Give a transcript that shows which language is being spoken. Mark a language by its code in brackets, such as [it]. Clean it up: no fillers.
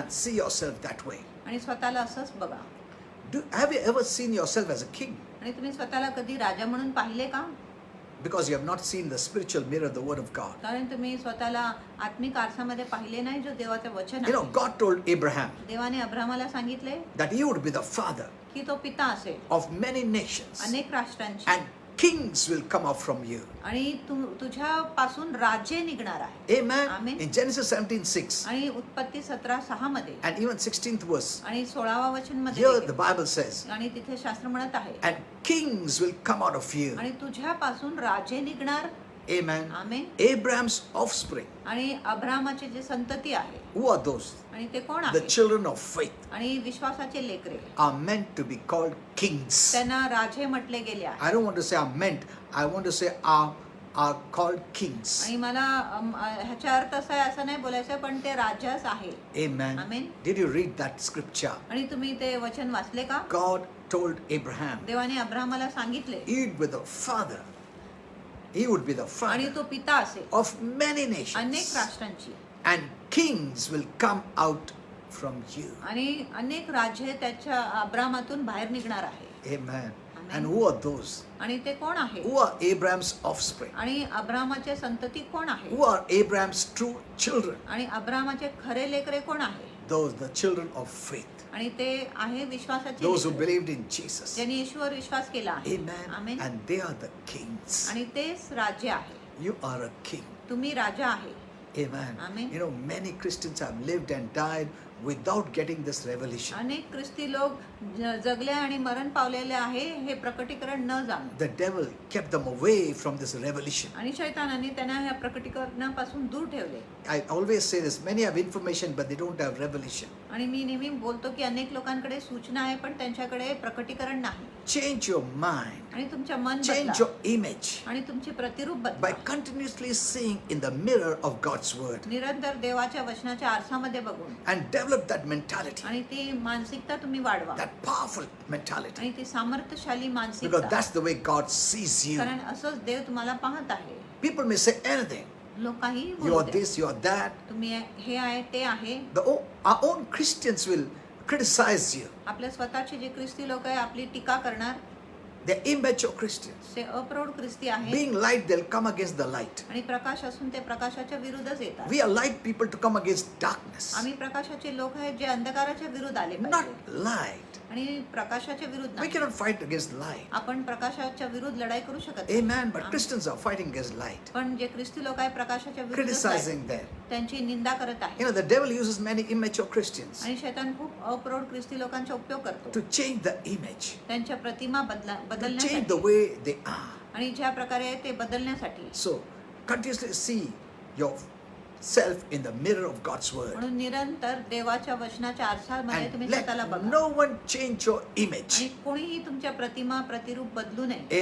[en] and see yourself that way. [mr] आणि स्वतःला असंच बघा. [en] Have you ever seen yourself as a king? [mr] आणि तुम्ही स्वतःला कधी राजा म्हणून पाहिले का? [en] Because you have not seen the spiritual mirror, the word of God. [mr] कारण तुम्ही स्वतःला आत्मिक आरसामध्ये पाहिले नाही जो देवाचं वचन [en] You know, [mr] आहे. [en] God told Abraham [mr] देवाने अब्रामाला सांगितले [en] that he would be the father [mr] की तो पिता असेल [en] of many nations [mr] अनेक राष्ट्रांची [en] and kings will come out from you. [mr] आणि तुझ्यापासून राज्य निघणार आहे. [en] Amen. Amen. In Genesis 17:6 [mr] आणि उत्पत्ती 17:6 मध्ये [en] and even 16th verse, [mr] आणि 16वा वचन मध्ये [en] here the [mr] देखील. [en] Bible says, [mr] आणि तिथे शास्त्र म्हणत आहे [en] and kings will come out of you. [mr] आणि तुझ्यापासून राज्य निघणार. [en] Amen. [mr] आमेन. [en] Abraham's offspring. [mr] आणि अब्रामाचे जे संतती आहे [en] Who are those? [mr] आणि ते कोण [en] The [mr] आहे? [en] children of faith [mr] आणि विश्वासाचे लेकरे [en] are meant to be called kings. [mr] त्यांना राजे म्हटले गेले आहे. [en] I don't want to say are meant. I want to say are called kings. [mr] आणि मला ह्याचा अर्थ असा आहे असं नाही बोलायचं पण ते राजाच आहे. [en] Amen. Amen. Did you read that scripture? [mr] आणि तुम्ही ते वचन वाचले का? [en] God told Abraham [mr] देवाने अब्रामाला सांगितले [en] he would be the father. He would be the [mr] आणि [en] father [mr] तो पिता असेल [en] of many [mr] अनेक [en] nations. [mr] राष्ट्रांची [en] And kings will come out from you. [mr] आणि अनेक राज्य त्याच्या अब्रामातून बाहेर निघणार आहे. [en] Amen. Amen. And who are those? [mr] आणि ते कोण आहे? [en] Who are Abraham's offspring? [mr] आणि अब्रामाचे संतती कोण आहे? [en] Who are Abraham's true children? [mr] आणि अब्रामाचे खरे लेकरे कोण आहे? [en] Those, the children of faith. [mr] आणि ते आहे विश्वासाचे [en] Those who [mr] लेकरे. [en] believed in Jesus. [mr] ज्यांनी येशूवर विश्वास केला आहे. [en] Amen. [mr] Amen. [en] And they are the kings. [mr] आणि तेच राज्य आहे. [en] You are a king. [mr] तुम्ही राजा आहे. [en] Amen. Amen. You know, many Christians have lived and died without getting this revelation. [mr] अनेक ख्रिस्ती लोक जगले आणि मरण पावलेले आहे हे प्रकटीकरण न जाणून. [en] The devil kept them away from this revelation. [mr] आणि शैतानाने त्यांना ह्या प्रकटीकरणापासून दूर ठेवले. [en] I always say this, many have information but they don't have revelation. [mr] आणि मी नेहमी बोलतो की अनेक लोकांकडे सूचना आहे पण त्यांच्याकडे प्रकटीकरण नाही. [en] Change your mind. [mr] आणि तुमच्या मन [en] Change [mr] बदला [en] your image [mr] आणि तुमचे प्रतिरूप [en] by [mr] बदला. [en] continuously seeing in the mirror of God's word [mr] निरंतर देवाच्या वचनाच्या आरसामध्ये बघून [en] and develop that mentality, [mr] आणि ती मानसिकता तुम्ही वाढवा. [en] that powerful mentality, [mr] आणि ती सामर्थ्यशाली [en] because [mr] मानसिकता. [en] that's the way God sees you. [mr] कारण असंच देव तुम्हाला पाहत आहे. [en] People may say anything. [mr] लोक काही [en] You [mr] बोलू [en] are [mr] द्या. [en] this, you are that. [mr] तुम्ही हे आहे ते आहे. [en] Our own Christians will criticize you. [mr] आपल्या स्वतःचे जे ख्रिस्ती लोक आहे आपली टीका करणार. [en] They're immature Christians. [mr] ते अप्रौढ ख्रिस्ती आहे. [en] Being light, they'll come against the light. [mr] आणि प्रकाश असून ते प्रकाशाच्या विरुद्धच येतात. [en] We are light people to come against darkness. [mr] आम्ही प्रकाशाचे लोक आहेत जे अंधकाराच्या विरुद्ध आले [en] Not [mr] पाहिजे. [en] light. [mr] आणि प्रकाशाच्या विरुद्ध [en] We [mr] नाही. [en] cannot fight against light. [mr] आपण प्रकाशाच्या विरुद्ध लढाई करू शकत नाही. [en] Amen. But Christians are fighting against light, [mr] पण जे ख्रिस्ती लोक आहे प्रकाशाच्या विरुद्ध [en] criticizing them. [mr] त्यांची निंदा करत [en] You [mr] आहे. [en] know, the devil uses many immature Christians [mr] आणि शैतान खूप अप्रौढ ख्रिस्ती लोकांचा उपयोग करतो. [en] to change the image, [mr] त्यांच्या प्रतिमा [en] to change the [mr] बदलण्यासाठी [en] way they are. [mr] आणि ज्या प्रकारे ते बदलण्यासाठी. [en] So, continuously see yourself in the mirror of God's word. [mr] म्हणून निरंतर देवाच्या वचनाच्या आरसामध्ये [en] And [mr] तुम्ही [en] let [mr] स्वतःला बघा. [en] no one change your image. [mr] आणि कोणीही तुमच्या प्रतिमा प्रतिरूप बदलू नये.